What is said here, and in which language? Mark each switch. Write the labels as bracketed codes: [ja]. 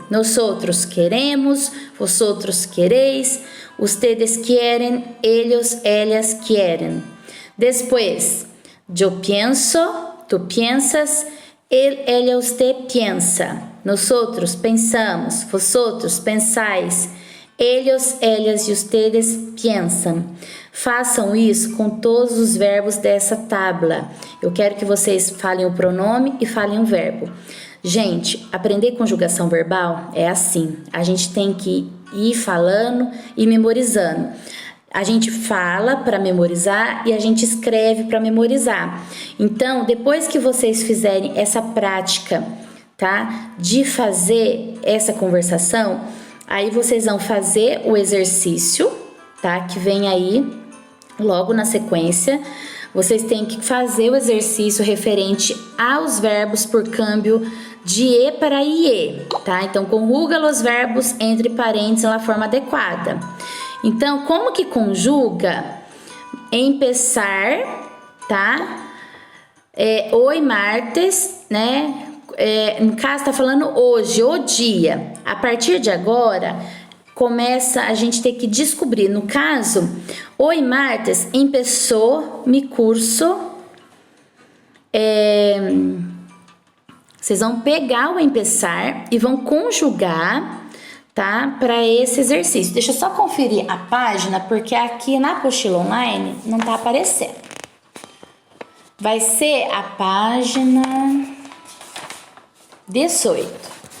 [es] Nosotros queremos, vosotros queréis, ustedes quieren, ellos, ellas quieren. Después, yo pienso, tu piensas, él, ella, usted piensa. Nosotros pensamos, vosotros pensáis, ellos, ellas e ustedes piensan. [pt] Façam isso com todos os verbos dessa tabla. Eu quero que vocês falem o pronome e falem o verbo. Gente, aprender conjugação verbal é assim. A gente tem que ir falando e memorizando. A gente fala para memorizar e a gente escreve para memorizar. Então, depois que vocês fizerem essa prática, tá, de fazer essa conversação, aí vocês vão fazer o exercício, tá, que vem aí logo na sequência. Vocês têm que fazer o exercício referente aos verbos por câmbio de E para IE, tá? Então, conjuga os verbos entre parênteses na forma adequada. Então, como que conjuga? Empezar, tá? [es] Hoy martes, [pt] né? No caso, tá falando hoje, o dia. A partir de agora, começa a gente ter que descobrir. No caso, [es] hoy martes empezou mi curso. [pt] Vocês vão pegar o empezar e vão conjugar, tá? Para esse exercício. Deixa eu só conferir a página, porque aqui na apostila online não tá aparecendo. Vai ser a página 18.